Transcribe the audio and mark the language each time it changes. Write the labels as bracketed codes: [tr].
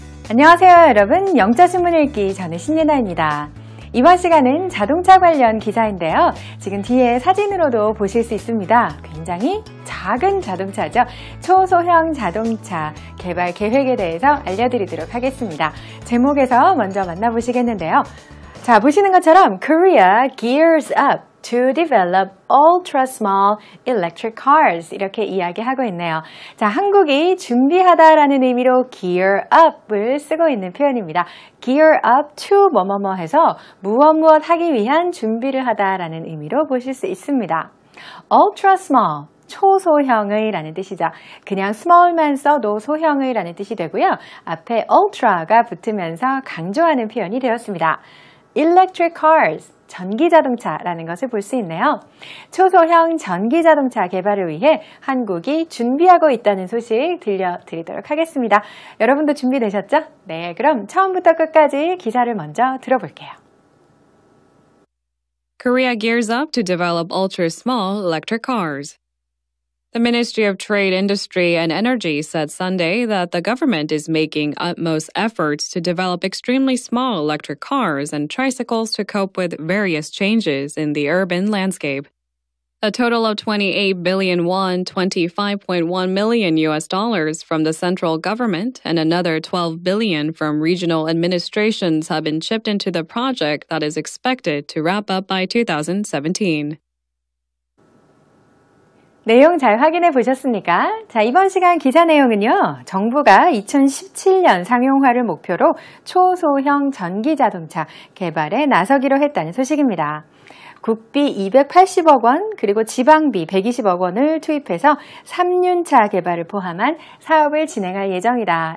[ko] 안녕하세요 여러분, 영자신문 읽기 저는 신예나입니다. 이번 시간은 자동차 관련 기사인데요. 지금 뒤에 사진으로도 보실 수 있습니다. 굉장히 작은 자동차죠. 초소형 자동차 개발 계획에 대해서 알려드리도록 하겠습니다. 제목에서 먼저 만나보시겠는데요. 자, 보시는 것처럼 [en] Korea gears up to develop ultra small electric cars [ko] 이렇게 이야기하고 있네요. 자, 한국이 준비하다라는 의미로 gear up을 쓰고 있는 표현입니다. gear up to 뭐뭐뭐 해서 무엇 하기 위한 준비를 하다라는 의미로 보실 수 있습니다. ultra small 초소형의 라는 뜻이죠. 그냥 small만 써도 소형의 라는 뜻이 되고요. 앞에 ultra가 붙으면서 강조하는 표현이 되었습니다. electric cars 전기자동차라는 것을 볼 수 있네요. 초소형 전기자동차 개발을 위해 한국이 준비하고 있다는 소식 들려드리도록 하겠습니다. 여러분도 준비되셨죠? 네, 그럼 처음부터 끝까지 기사를 먼저 들어볼게요. [en] Korea gears up to develop ultra-small electric cars. The Ministry of Trade, Industry, and Energy said Sunday that the government is making utmost efforts to develop extremely small electric cars and tricycles to cope with various changes in the urban landscape. A total of 28 billion won, $25.1 million from the central government and another 12 billion from regional administrations have been chipped into the project that is expected to wrap up by 2017. [ko] 내용 잘 확인해 보셨습니까? 자, 이번 시간 기사 내용은요. 정부가 2017년 상용화를 목표로 초소형 전기자동차 개발에 나서기로 했다는 소식입니다. 국비 280억 원 그리고 지방비 120억 원을 투입해서 3년차 개발을 포함한 사업을 진행할 예정이다.